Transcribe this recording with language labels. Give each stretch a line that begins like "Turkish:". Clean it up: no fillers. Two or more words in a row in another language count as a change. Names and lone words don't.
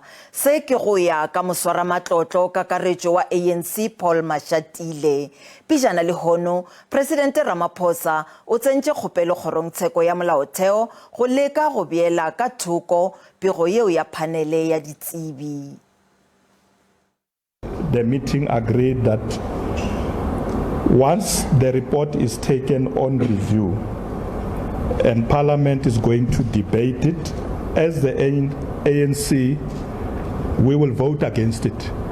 Northern Sotho: Se ke go ya ka moswaramatlotlo-kakaretšo wa ANC Mashatile. Pejana lehono, Presidente Ramaphosa o tsentše kgopelo kgorotsheko ya molaotheo go leka go beela ka thoko pego yeo ya Phanele ya ditsebi.
English: The meeting agreed that once the report is taken on review and Parliament is going to debate it, as the ANC, we will vote against it.